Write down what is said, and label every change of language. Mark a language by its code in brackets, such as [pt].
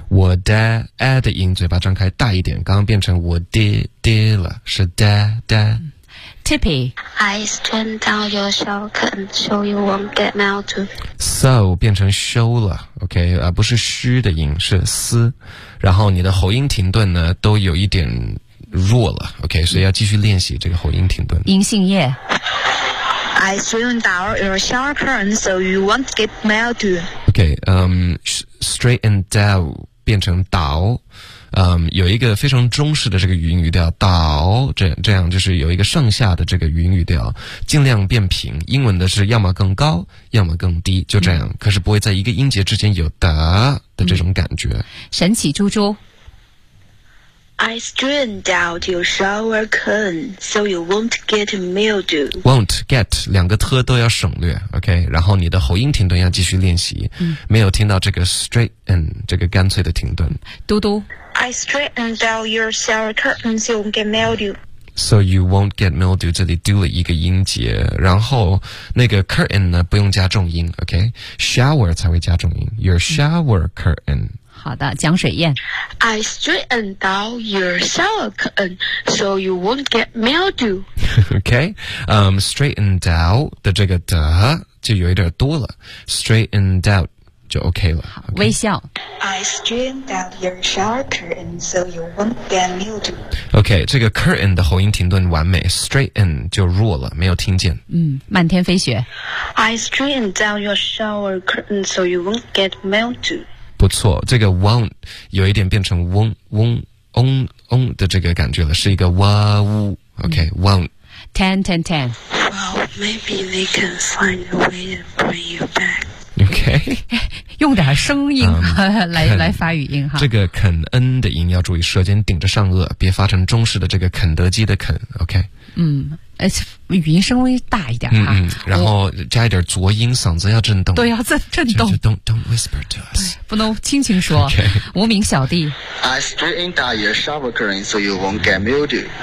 [zh] 我的 a 的音嘴巴张开大一点，刚刚变成我的的了，是的的。 Tippy, [en] I strain down your shower curtain so you won't get mild too. [zh] So 变成 show 了 ，OK 啊，不是虚的音，是嘶，然后你的喉音停顿呢，都有一点弱了 ，OK， 所以要继续练习这个喉音停顿。银杏叶。 [en] I strain down your shower curtain so you won't get mild too. [zh] OK， straighten down 变成倒。有一个非常中式的这个元语调倒，这样就是有一个上下的这个元语调，尽量变平。英文的是要么更高，要么更低，就这样。可是不会在一个音节之间有的这种感觉。神奇猪猪 [en] ，I strained out your shower curtain so you won't get mildew. [zh] Won't get 两个特都要省略 ，OK。然后你的喉音停顿要继续练习，没有听到这个 straighten 这个干脆的停顿。嘟嘟。 [en] I straightened out your shower curtain so you won't get mildew. So you won't get mildew. [zh] 这里丢了一个音节，然后那个 curtain 呢不用加重音 ，OK? [en] Shower 才会加重音。 Your shower curtain. [zh] 好的，江水燕。 [en] I straightened out your shower curtain so you won't get mildew. [zh] OK, straightened out 的这个的就有一点多了 ，straightened out. 就 OK 了。好，微笑。 [en] I strained out your shower curtain so you won't get mildew. [zh] OK, 这个 curtain 的喉音停顿完美， straighten 就弱了，没有听见。漫天飞雪。 [en] I strained out your shower curtain so you won't get mildew. [zh] 不错，这个 won't 有一点变成嗡嗡嗡嗡的这个感觉了，是一个哇呜。 [en] OK, won't. Ten, ten, ten. Well, maybe they can find a way to bring you back. OK， [zh] 用点声音来发语音哈。这个肯恩的音要注意，舌尖顶着上颚，别发成中式的这个肯德基的肯。 [en] OK， [zh] 语音稍微大一点哈。然后加一点浊音，嗓子要震动。对，要震动。 [en] Don't whisper to us， [zh] 不能轻轻说。 [en] Okay. [zh] 无名小弟。 [en] I straightened out your shower curtain so you won't get mildew.